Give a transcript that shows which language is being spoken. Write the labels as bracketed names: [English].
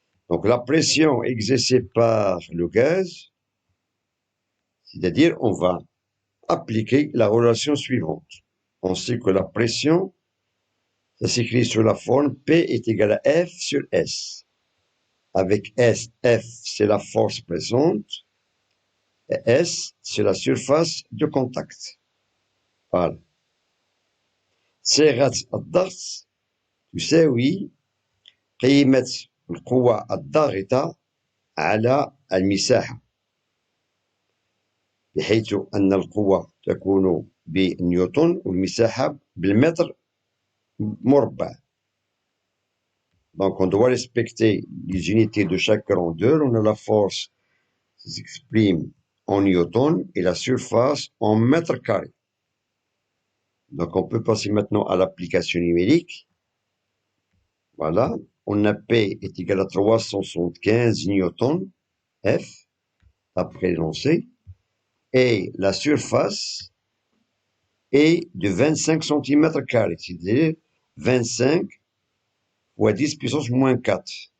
[French] Donc la pression exercée par le gaz, c'est-à-dire on va appliquer la relation suivante. On sait que la pression, ça s'écrit sur la forme P est égal à F sur S. Avec S, F, c'est la force pressante, et S, c'est la surface de contact. Voilà. [Arabic] صيغة الضغط تساوي قيمة القوة الضاغطة على المساحة، بحيث أن القوة تكون بنيوتن والمساحة بالمتر مربع. [French] Donc on doit respecter les unités de chaque grandeur. On a la force qui s'exprime en newton et la surface en mètres carrés. Donc on peut passer maintenant à l'application numérique. Voilà, on a P est égal à 375 newtons F, après l'énoncé, et la surface est de 25 cm², c'est-à-dire 25 fois 10 puissance moins 4.